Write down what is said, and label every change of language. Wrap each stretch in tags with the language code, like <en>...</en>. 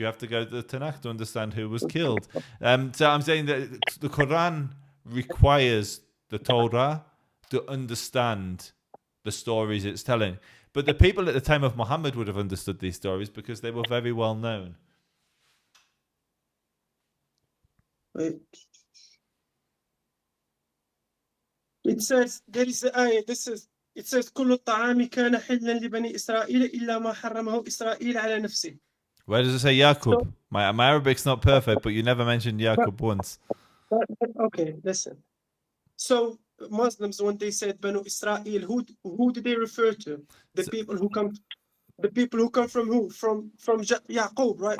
<en>You have to go to the Tanakh to understand who was killed. So I'm saying that the Quran requires the Torah to understand the stories it's telling. But the people at the time of Muhammad would have understood these stories because they were very well known. Wait. It says there is the ayah. It says</en> <ar>كل الطعام كان حلا لبني إسرائيل إلا ما حرمه إسرائيل على نفسه.</ar> <en>Where does it say Yaqub? My Arabic's not perfect, but you never mentioned Yaqub once. Okay, listen. So Muslims, when they said Banu Israel, who do they refer to? The people who come from who? From Yaqub, right?</en>